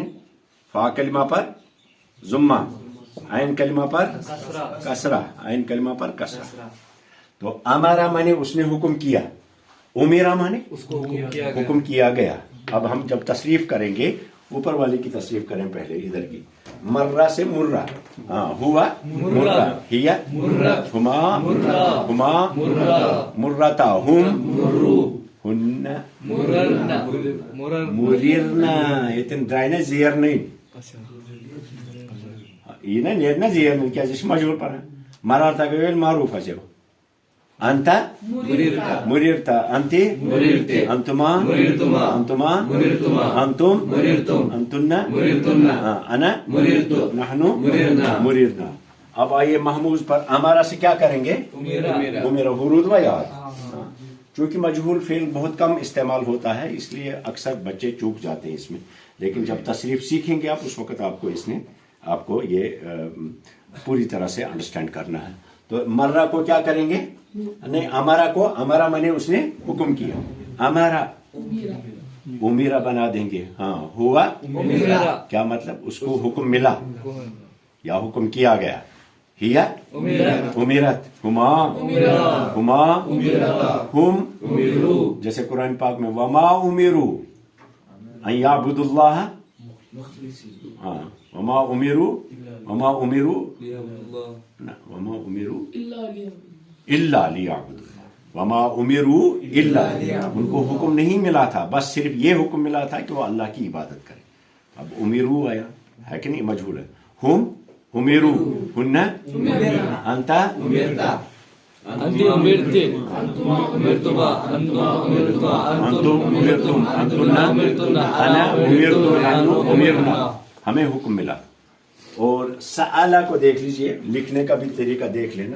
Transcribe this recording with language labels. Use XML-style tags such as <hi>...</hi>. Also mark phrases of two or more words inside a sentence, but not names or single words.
<hi>फा कलिमा पर जुम्मा, आइन कलिमा पर कसरा, आइन कलिमा पर कसरा। तो अमारा माने उसने हुक्म किया, उमीरा माने उसको हुक्म किया गया। अब हम जब तशरीफ करेंगे, ऊपर वाले की तशरीफ करें पहले, इधर की। मर्रा से मुर्रा, हाँ,</hi> <ar>هو مُرَّ، هي مُرَّ, هما مُرّا, هما مُرّا, مُرَّتا، هم مُرّوا, هنّ مُرِرْنَ,</ar> <hi>मुरिरना। इतन द्राइना जियर नहीं, ये ना नेरना जियर नहीं, क्या जिस मजबूर पर है। मरारता के वेल मारूफ है जो अंता</hi> <ar>مُرِرْتَ, مُرِرْتَ، أنتِ مُرِرْتِ, أنتما مُرِرْتُما, أنتما مُرِرْتُما, أنتم مُرِرْتُم, أنتنّ مُرِرْتُنَّ, أنا مُرِرْتُ, نحن مُرِرْنا, مُرِرْنا.</ar> <hi>अब आइए महमूज पर हमारा से क्या करेंगे?</hi> <ar>أُمِرَ,</ar> <hi>उमेरा, हुरूद व याद। चूंकि मजहूल फेल बहुत कम इस्तेमाल होता है, इसलिए अक्सर बच्चे चूक जाते हैं इसमें। लेकिन जब तशरीफ सीखेंगे आप, उस वक्त आपको इसने आपको ये पूरी तरह से अंडरस्टैंड करना है। तो मर्रा को क्या करेंगे? नहीं, अमारा को, अमारा माने उसने हुक्म किया,</hi> <ar>أَمَرَ أُمِرَ</ar> <hi>बना देंगे। हाँ, हुआ</hi> <ar>أُمِرَ,</ar> <hi>क्या मतलब? उसको हुक्म मिला या हुक्म किया गया।</hi> <ar>هي أُمِرَتْ, أُمِرَتْ، هما أُمِرا, هما أُمِرَتا, هم أُمِروا,</ar> <hi>जैसे कुरान पाक में</hi> <ar>وما أُمِروا أن يعبدوا الله,</ar> <hi>हाँ,</hi> <ar>وما أُمِروا، وما أُمِروا نا، وما أُمِروا إلا ليعبدوا الله، وما أُمِروا إلا,</ar> <hi>उनको हुक्म नहीं मिला था, बस सिर्फ ये हुक्म मिला था कि वो अल्लाह की इबादत करें। अब उमीरू आया है कि नहीं? मजहूल है।</hi> <ar>هم أُمِروا، هنّ أنتَ أُمِرْتَ، أنتِ أُمِرْتِ، أنتما أُمِرْتُما، أنتما أُمِرْتُما, أنتم أُمِرْتُم، أنتنّ أُمِرْتُنَّ, أنا أُمِرْتُ، نحن أُمِرْنا.</ar> <hi>हमें हुक्म मिला। और सआला को देख लीजिए, लिखने का भी तरीका देख लेना।</hi>